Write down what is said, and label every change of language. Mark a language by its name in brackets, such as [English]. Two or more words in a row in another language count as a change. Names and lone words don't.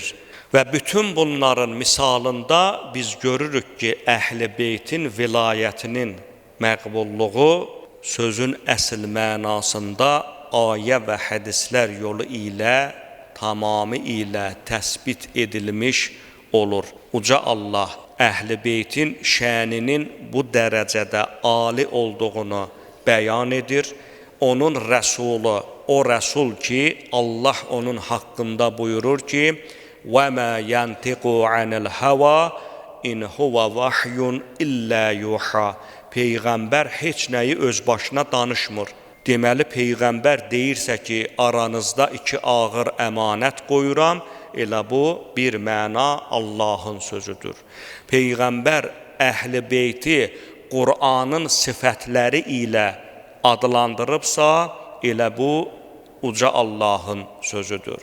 [Azerbaijani] Və bütün bunların misalında biz görürük ki, Əhl-i Beytin vilayətinin məqbulluğu sözün əsl mənasında ayə və hədislər yolu ilə tamamı ilə təsbit edilmiş olur. Uca Allah Əhl-i Beytin şəninin bu dərəcədə ali olduğunu bəyan edir. Onun rəsulu, o rəsul ki, Allah onun haqqında buyurur ki, [Arabic] وَمَا يَنْتِقُ عَنِ الْهَوَى اِنْ هُوَ وَحْيٌ إِلَّا يُوحَى. [Azerbaijani] Peyğəmbər heç nəyi öz başına danışmır. Deməli, Peyğəmbər deyirsə ki, aranızda iki ağır əmanət qoyuram, elə bu bir məna Allahın sözüdür. Peyğəmbər Əhl-i Beyti Qur'anın sifətləri ilə adlandırıbsa, elə bu uca Allahın sözüdür.